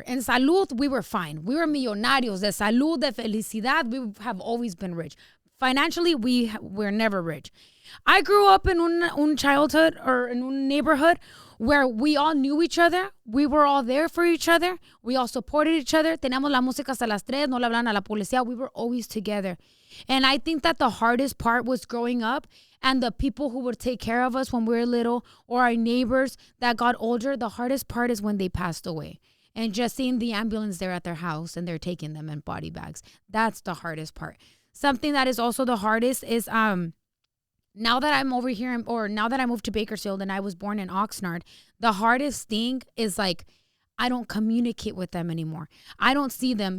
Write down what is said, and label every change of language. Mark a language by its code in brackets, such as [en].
[en] In [es] salud, [en] we were fine. We were [es] millonarios. De salud, de felicidad, [en] we have always been rich. Financially, we're never rich. I grew up in [es] un [en] childhood, or in a neighborhood where we all knew each other. We were all there for each other. We all supported each other. [es] Teníamos la música hasta las 3. No le hablaban a la policía. [en] We were always together. And I think that the hardest part was growing up, and the people who would take care of us when we were little, or our neighbors that got older. The hardest part is when they passed away. And just seeing the ambulance there at their house, and they're taking them in body bags. That's the hardest part. Something that is also the hardest is now that I'm over here, or now that I moved to Bakersfield and I was born in Oxnard, the hardest thing is like I don't communicate with them anymore. I don't see them.